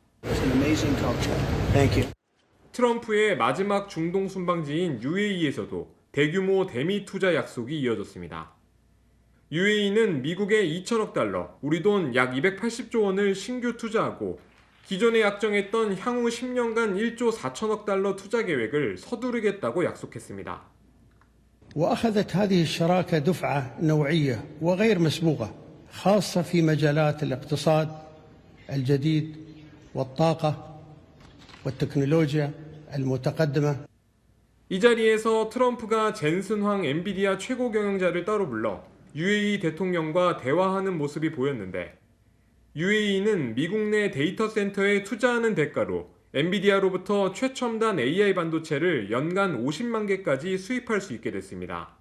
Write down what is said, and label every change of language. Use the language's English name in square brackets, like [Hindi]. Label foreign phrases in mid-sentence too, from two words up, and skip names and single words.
[Korean] 트럼프의 마지막 중동 순방지인 UAE에서도 대규모 대미 투자 약속이 이어졌습니다. UAE는 미국에 2천억 달러, 우리 돈 약 280조 원을 신규 투자하고 기존에 약정했던 향후 10년간 1조 4천억 달러 투자 계획을 서두르겠다고 약속했습니다. [Arabic] وأخذت هذه الشراكة دفعة نوعية وغير مسبوقة خاصة في مجالات الاقتصاد الجديد والطاقة والتكنولوجيا المتقدمة. [Korean] 이 자리에서 트럼프가 젠슨 황 엔비디아 최고 경영자를 따로 불러 UAE 대통령과 대화하는 모습이 보였는데 UAE는 미국 내 데이터 센터에 투자하는 대가로 엔비디아로부터 최첨단 AI 반도체를 연간 50만 개까지 수입할 수 있게 됐습니다.